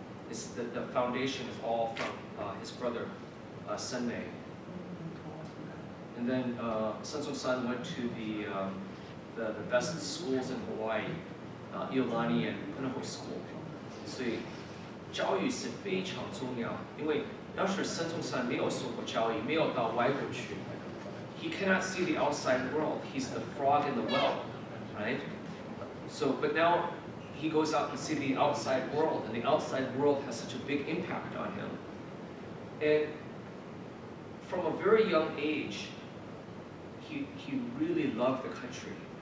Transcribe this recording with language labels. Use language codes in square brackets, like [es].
[en] It's the foundation is all from his brother Sun Mei. And then Sun Song-san went to the best schools in Hawaii, Iolani and Punahou School. [zh] 所以教育是非常重要，因为要是孙中山没有受过教育，没有到外国去 ， [en] he cannot see the outside world. He's the frog in the well, right? So, but now he goes out and see the outside world, and the outside world has such a big impact on him. And from a very young age, he really loved the country.